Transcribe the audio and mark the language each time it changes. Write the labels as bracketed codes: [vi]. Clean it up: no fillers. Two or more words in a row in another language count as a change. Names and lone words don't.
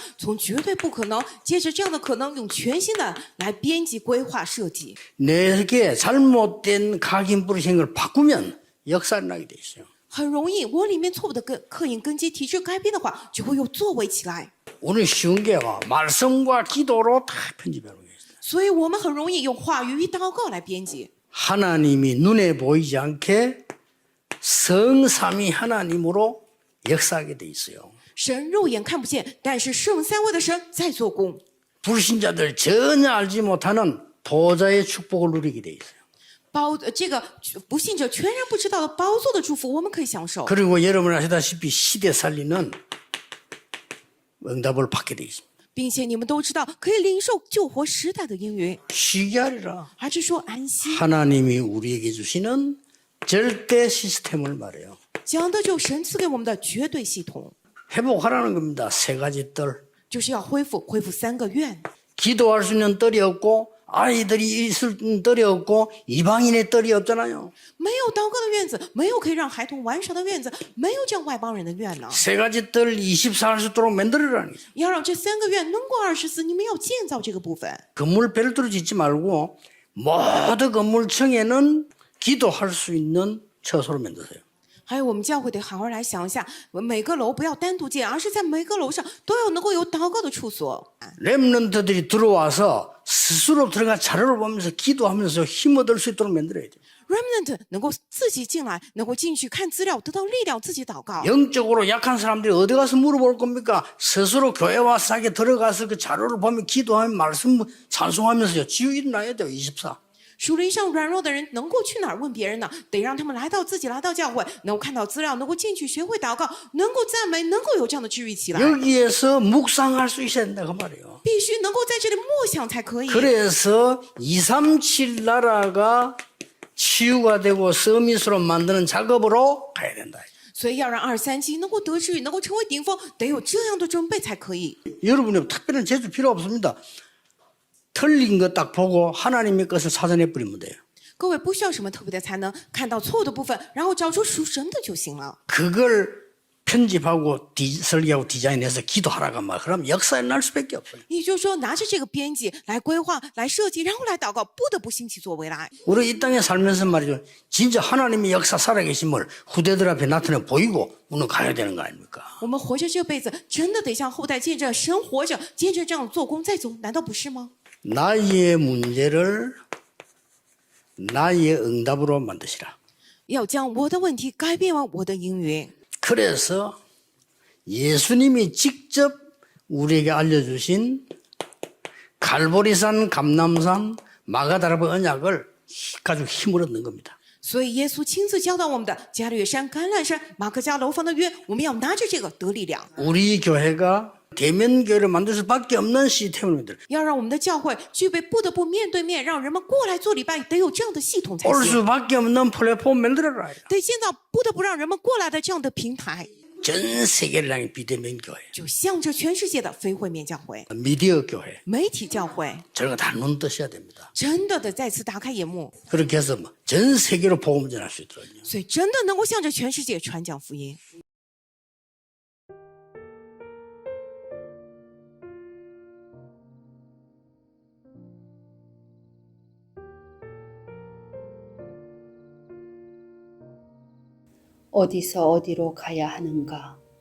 [zh] 从绝对不可能，借着这样的可能，用全新的来编辑、规划、设计。 [ko] 내게 잘못된 각인 뿌리신 걸 바꾸면 역사가 나게 돼 있어요. [zh] 很容易，我里面错误的刻印根基体制改变的话，就会有作为起来。 [ko] 오늘 쉬운 게 말씀과 기도로 다 편집하는 거예요. [zh] 所以我们很容易用话语与祷告来编辑。 [ko] 하나님이 눈에 보이지 않게 성삼위 하나님으로 역사하게 돼 있어요. [zh] 神肉眼看不见，但是圣三位的神在做工。 [ko] 불신자들 전혀 알지 못하는 보좌의 축복을 누리게 돼 있어요. [zh] 这个不信者全然不知道的宝座的祝福，我们可以享受。 [ko] 그리고 여러분 아시다시피 시대 살리는 응답을 받게 돼 있습니다. [zh] 并且你们都知道，可以领受救活时代的应允， [ko] 쉬게 하리라. [zh] 而是说安息。 [ko] 하나님이 우리에게 주시는 절대 시스템을 말해요. [zh] 讲的就神赐给我们的绝对系统， [ko] 회복하라는 겁니다. 세 가지 뜰. [zh] 就是要恢复3个愿。 [ko] 기도할 수 있는 뜰이 없고 아이들이 있을 뜰이 없고 이방인의 뜰이 없잖아요. [zh] 没有祷告的院子，没有可以让孩童玩耍的院子，没有这样外邦人的院呢。 [ko] 세 가지 뜰 24할 수 있도록 만들어라는 거죠. [zh] 要让这3个院能过24，你们要建造这个部分。 [ko] 건물 별도로 짓지 말고 모든 건물층에는 기도할 수 있는 처소로 만드세요. [zh] 还有，我们教会得好好来想一下，每个楼不要单独建，而是在每个楼上都要能够有祷告的处所。 [ko] 렘넌트들이 들어와서 스스로 들어가 자료를 보면서 기도하면서 힘 얻을 수 있도록 만들어야 돼요. [zh] Remnant 能够自己进来，能够进去看资料，得到力量，自己祷告。 [ko] 영적으로 약한 사람들이 어디 가서 물어볼 겁니까? 스스로 교회 와서 자기 들어가서 그 자료를 보면 기도하면 말씀 찬송하면서요. 지우 일어나야 돼요. 24. [zh] 属灵上软弱的人能够去哪儿问别人呢？得让他们自己来到教会，能够看到资料，能够进去学会祷告，能够赞美，能够有这样的治愈起来。 [ko] 여기에서 묵상할 수 있어야 된다 그 말이에요. [zh] 必须能够在这里默想才可以。 [ko] 그래서 237 나라가 치유가 되고 서밋으로 만드는 작업으로 가야 된다. [zh] 所以要让237能够得治愈，能够成为顶峰，得有这样的准备才可以。 [ko] 여러분이 특별한 재주 필요 없습니다. 틀린 거 딱 보고 하나님의 것을 찾아내 버리면 돼요. [zh] 各位不需要什么特别的才能，看到错误的部分，然后找出属神的就行了。 [ko] 그걸 편집하고 설계하고 디자인해서 기도하라고 말. 그럼 역사에 날 수밖에 없어요. [zh] 也就是说，拿着这个编辑来规划、来设计，然后来祷告，不得不兴起作为来。 [ko] 우리 이 땅에 살면서 말이죠. 진짜 하나님의 역사 살아계심을 후대들 앞에 나타내 보이고 우리는 가야 되는 거 아닙니까? [zh] 我们活着这辈子，真的得向后代见证神活着，见证这样做工再走，难道不是吗？ [ko] 나의 문제를 나의 응답으로 만드시라. [zh] 要将我的问题改变为我的应允。 [ko] 그래서 예수님이 직접 우리에게 알려주신 갈보리산, 감람산, 마가다라바 언약을 가지고 힘을 얻는 겁니다. [zh] 所以耶稣亲自教导我们的加略山、橄榄山、马可家楼房的约，我们要拿着这个得力量， [ko] 우리 교회가 대면교회를 만들 수밖에 없는 시스템을 만들어. [zh] 要让我们的教会具备不得不面对面，让人们过来做礼拜，得有这样的系统才 [ko] 올 [zh] 行。 [ko] 수밖에 없는 플랫폼 만들어라. [zh] 得建造不得不让人们过来的这样的平台， [ko] 전 세계를 향해 비대면 교회, [zh] 就向着全世界的非会面教会、 [ko] 미디어 교회, [zh] 媒体教会， [ko] 저런 거 다 눈 뜨셔야 됩니다. [zh] 真的得再次打开眼目， [ko] 그렇게 해서 전 세계로 복음 전할 수 있도록. [zh] 所以真的能够向着全世界传讲福音。 [ko] 어디서 어디로 가야 하는가?